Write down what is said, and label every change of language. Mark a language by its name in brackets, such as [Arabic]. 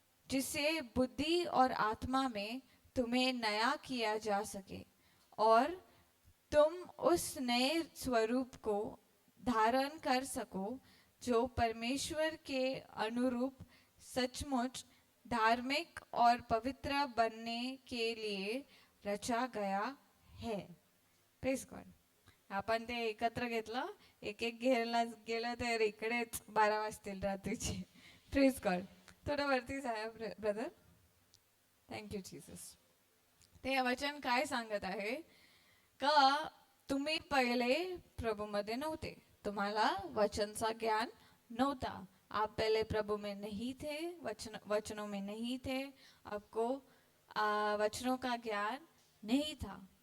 [Hindi] जिससे बुद्धि और आत्मा में तुम्हें नया किया जा सके और तुम उस नए स्वरूप को धारण कर सको जो परमेश्वर के अनुरूप सचमुच धार्मिक और पवित्र बनने के लिए रचा गया है. [Marathi] Praise God. आपण ते एकत्र घेतलं. एक घ्यायला गेलं तर इकडेच 12 वाजतील रात्रीचे. Praise God. थोडं वरती जाया ब्रदर. Thank you Jesus. ते वचन काय सांगत आहे का तुम्ही पहिले प्रभूमध्ये नव्हते. तुम्हाला वचनचा ज्ञान नव्हता. [Hindi] आप पहले प्रभु में नहीं थे, वचनों में नहीं थे, आपको वचनों का ज्ञान नहीं था.